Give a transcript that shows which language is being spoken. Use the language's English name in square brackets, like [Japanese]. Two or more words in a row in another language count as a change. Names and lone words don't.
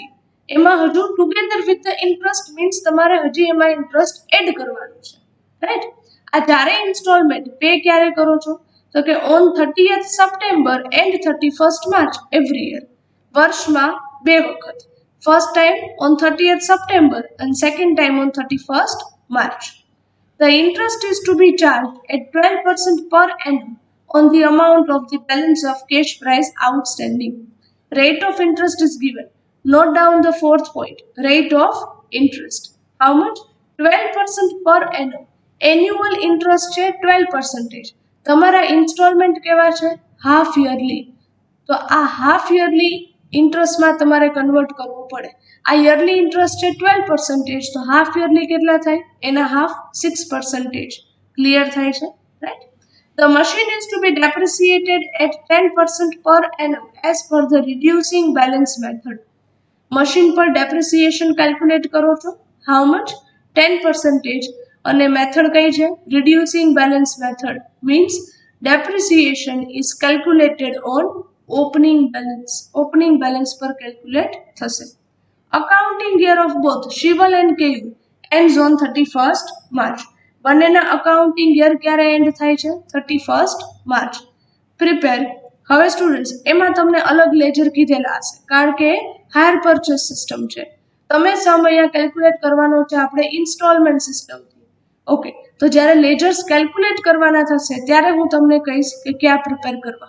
[Gujarati] એમાં હજુ [English] together with the interest means [Gujarati] તમારે હજી એમાં ઇન્ટરેસ્ટ એડ કરવાનું છે. રાઈટ? આ ચારે [English] installment pay [Gujarati] ક્યારે કરો છો? તો કે [English] on 30th September and 31st March every year. [Gujarati] વર્ષમાં 2 વખત. [English] first time on 30th September and second time on 31st March. The interest is to be charged at 12% per annum on the amount of the balance of cash price outstanding. Rate of interest is given. Note down the fourth point. Rate of interest. How much? 12% per annum. Annual interest [Gujarati] છે 12%. તમારા ઇન્સ્ટોલમેન્ટ કેવા છે? [English] half yearly. [Gujarati] તો આ [English] half yearly [Gujarati] ઇન્ટરેસ્ટમાં તમારે કન્વર્ટ કરવું પડે. આ [English] yearly interest [Gujarati] છે 12%, તો [English] half yearly [Gujarati] કેટલા થાય? એના હાફ 6%. ક્લિયર થાય છે? રાઈટ? [English] The machine is to be depreciated at 10% per annum as per the reducing balance method. [Gujarati] મશીન પર [English] depreciation calculate [Gujarati] કરો છો. [English] How much? [Gujarati] 10% અને મેથડ કઈ છે? [English] reducing balance method means depreciation is calculated on opening balance. Opening balance [Gujarati] પર calculate થશે. [English] Accounting year of both Shival and KU ends on 31st March. [Gujarati] બંનેના [English] accounting year [Gujarati] ક્યારે એન્ડ થાય છે? [English] 31st March. Prepare. [Gujarati] હવે સ્ટુડન્ટ્સ એમાં તમને અલગ લેજર કીધેલા હશે કારણ કે [English] hire purchase system [Gujarati] છે. તમે સમ અહીંયા કેલ્ક્યુલેટ કરવાનો છે આપણે ઇન્સ્ટોલમેન્ટ સિસ્ટમથી. ઓકે, તો જ્યારે લેજર્સ કેલ્ક્યુલેટ કરવાના થશે ત્યારે હું તમને કહીશ કે ક્યાં પ્રિપેર કરવા.